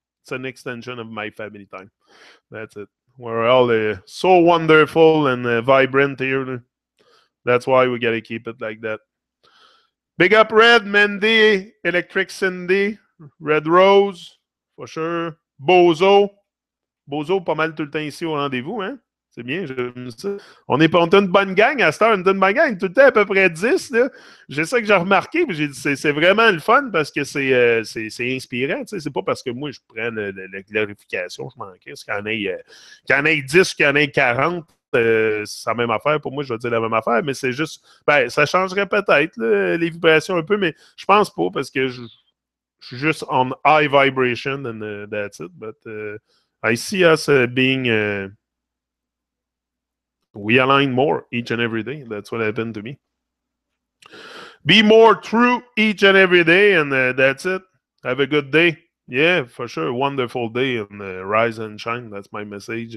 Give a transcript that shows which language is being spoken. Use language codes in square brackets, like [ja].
[en] It's an extension of my family time. That's it. We're all so wonderful and vibrant here. That's why we got to keep it like that. Big up Red, Mendy, Electric Cindy, Red Rose, for sure. Bozo. [fr] Bozo, pas mal tout le temps ici au rendez-vous, hein? C'est bien, j'aime ça. On est une bonne gang à cette heure, une bonne gang, tout le temps à peu près 10. Là. C'est ça que j'ai remarqué, puis j'ai dit, c'est vraiment le fun parce que c'est inspirant. C'est pas parce que moi, je prends la glorification, je m'en crisse. Qu'il y en ait 10, qu'il y en ait 40, c'est la même affaire. Pour moi, je vais dire la même affaire, mais c'est juste, ça changerait peut-être les vibrations un peu, mais je pense pas parce que je suis juste [en] on high vibration and that's it. But I see us being, we align more each and every day. That's what happened to me. Be more true each and every day, and that's it. Have a good day. Yeah, for sure. Wonderful day and rise and shine. That's my message.